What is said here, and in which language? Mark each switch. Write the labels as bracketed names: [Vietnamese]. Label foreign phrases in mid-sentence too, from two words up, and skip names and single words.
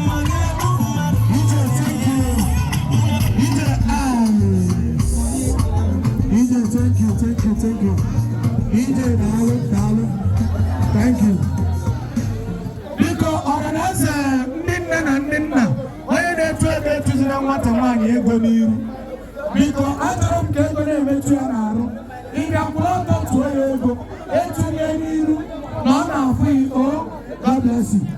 [Igbo] Ije, [English] thank you. [Igbo] Ije, ah. Ije, [English] thank you, thank you, thank you. [Igbo] Ije, daalụ, daalụ. [English] Thank you. [Igbo] Biko, ọhaneze, ndị nne na ndị nna, Onye na-etu ego etuzina nwata nwaanyị ego n'iru. Biko, achọrọ m ka ego na-emetụ ya n'arụ. Ị bịa kwụrụ ọtọ tụọ ya ego, etunye n'iru na ọ na-afụ ya, [English] "Oh, God bless you."